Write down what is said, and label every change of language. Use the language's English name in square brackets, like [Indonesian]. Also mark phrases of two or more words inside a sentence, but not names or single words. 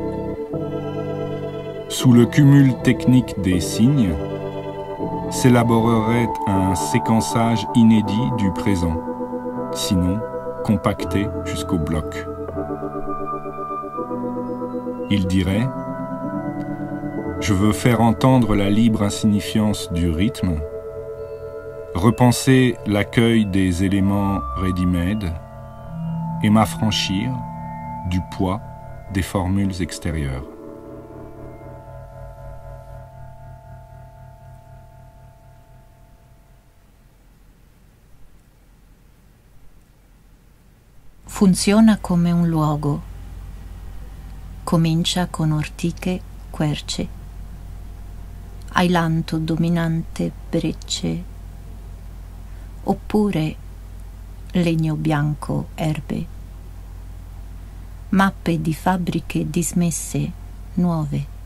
[French] Sous le cumul technique des signes, s'élaborerait un séquençage inédit du présent, sinon compacté jusqu'au bloc. Il dirait « Je veux faire entendre la libre insignifiance du rythme, repenser l'accueil des éléments ready-made et m'affranchir du poids des formules extérieures. » [Italian] Funziona come un luogo. Comincia con ortiche, querce, ailanto dominante, brecce, oppure legno bianco, erbe, mappe di fabbriche dismesse, nuove.